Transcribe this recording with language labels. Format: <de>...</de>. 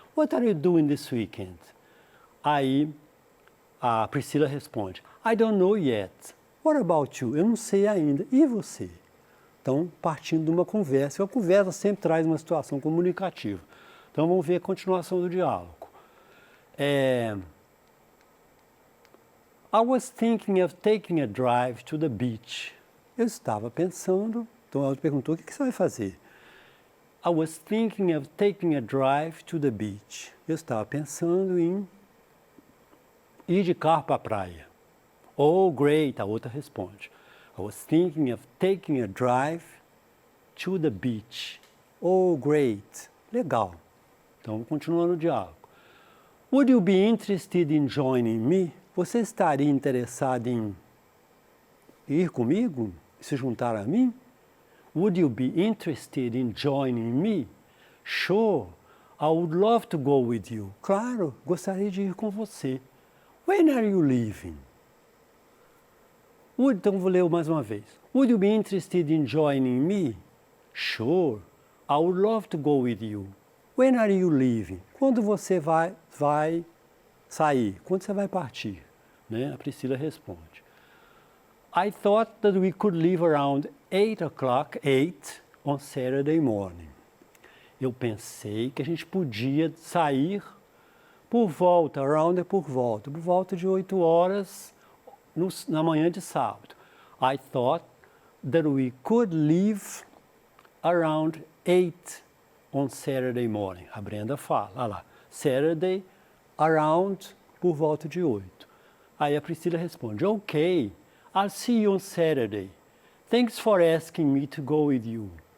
<en>What are you doing this weekend?</en> <pt>Aí, a Priscila responde,</pt> <en>I don't know yet. What about you?</en> <pt>Eu não sei ainda. E você? Então, partindo de uma conversa. A conversa sempre traz uma situação comunicativa. Então, vamos ver a continuação do diálogo.</pt> <en>I was thinking of taking a drive to the beach.</en> <pt>Eu estava pensando, então ela perguntou, o que você vai fazer?</pt> <en>I was thinking of taking a drive to the beach.</en> <pt>Eu estava pensando em ir de carro para a praia.</pt> <en>Oh, great,</en> <pt>a outra responde.</pt> <en>I was thinking of taking a drive to the beach. Oh, great.</en> <pt>Legal. Então, continuando o diálogo.</pt> <en>Would you be interested in joining me?</en> <pt>Você estaria interessado em ir comigo? Se juntar a mim?</pt> <en>Would you be interested in joining me? Sure. I would love to go with you.</en> <pt>Claro, gostaria de ir com você.</pt> <en>When are you leaving?</en> <pt>Então, vou ler mais uma vez.</pt> <en>Would you be interested in joining me? Sure. I would love to go with you. When are you leaving?</en> <pt>Quando você vai sair? Quando você vai partir? Né? A Priscila responde.</pt> <en>I thought that we could leave around 8 on Saturday morning.</en> <pt>Eu pensei que a gente podia sair por volta, around é por volta de 8 horas na manhã de sábado.</pt> <en>I thought that we could leave around 8 on Saturday morning.</en> <pt>A Brenda fala, olha lá, Saturday, around, por volta de 8. Aí a Priscila responde, ok,</pt> <en>I'll see you on Saturday. Thanks for asking me to go with you.</en>